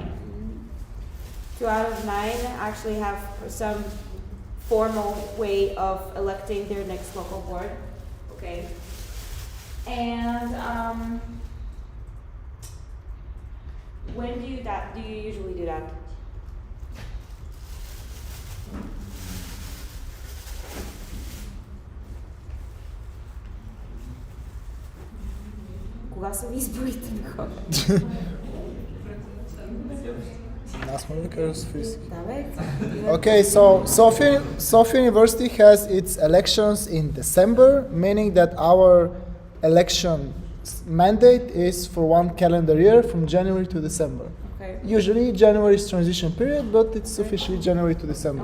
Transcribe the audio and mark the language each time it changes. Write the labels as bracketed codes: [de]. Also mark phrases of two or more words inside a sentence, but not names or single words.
[en] 2 out of 9 actually have some formal way of electing their next local board. Okay. And when do you usually do that? [bg] Кога са ви изборите на хора? Аз мога да кажа Софийски. Да, бе. [en] Okay, so Sofia University has its elections in December, meaning that our election mandate is for 1 calendar year from January to December. Okay. Usually January is transition period, but it's officially January to December.